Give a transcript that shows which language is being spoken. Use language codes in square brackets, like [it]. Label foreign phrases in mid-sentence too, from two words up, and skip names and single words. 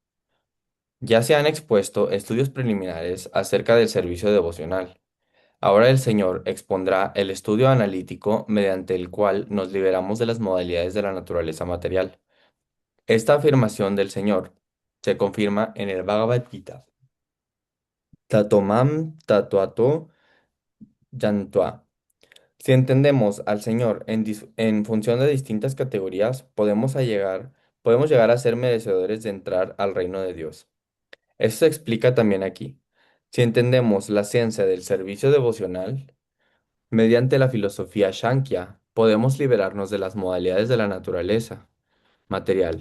[es] Ya se han expuesto estudios preliminares acerca del servicio devocional. Ahora el Señor expondrá el estudio analítico mediante el cual nos liberamos de las modalidades de la naturaleza material. Esta afirmación del Señor se confirma en el Bhagavad Gita. [sa] Tatomam tatuato yantua. [es] Si entendemos al Señor en función de distintas categorías, podemos llegar a ser merecedores de entrar al reino de Dios. Esto se explica también aquí. Si entendemos la ciencia del servicio devocional, mediante la filosofía Shankhya, podemos liberarnos de las modalidades de la naturaleza material.